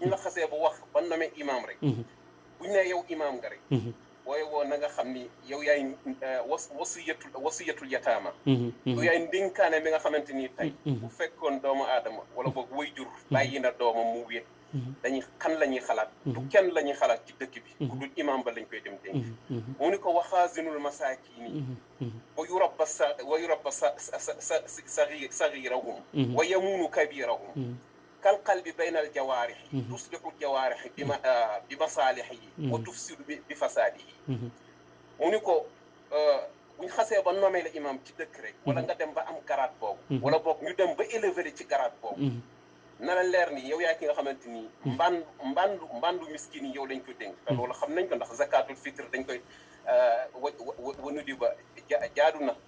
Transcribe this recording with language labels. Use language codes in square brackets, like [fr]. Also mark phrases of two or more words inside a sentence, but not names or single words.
[wo] ñu la xasee ba wax ba nome imam rek bu ñu nee yow imam nga rek booy woo na nga xam ni yow yaay wasiyatul yataama yow yaay ndénkaane bi nga xamante ni tey bu fekkoon doomu aadama wala boog way jur bàyyi na doomam mu wéet dañuy kan la ñuy xalaat du kenn la ñuy xalaat ci dëkk bi ku dul imam ba lañ koy dem dénk mu ni ko [ar] وخازن المساكين ويربي صغيرهم ويمون كبيرهم كالقلب بين الجوارح تصلح الجوارح بمصالحه وتفسد بفساده ونيكو [wo] buñ xasee ba nommé la imam ci dëkk rek wala nga dem ba am garaat boobu wala boog ñu dem ba élevé ci garaat boobu na la leer ni yow yaa ki nga xamante ni mbandu miskin yi yow lañ ko dénk te loolu xam nañ ko ndax [ar] زكاة الفطر [wo] dañ koy wanu di ba jaadu na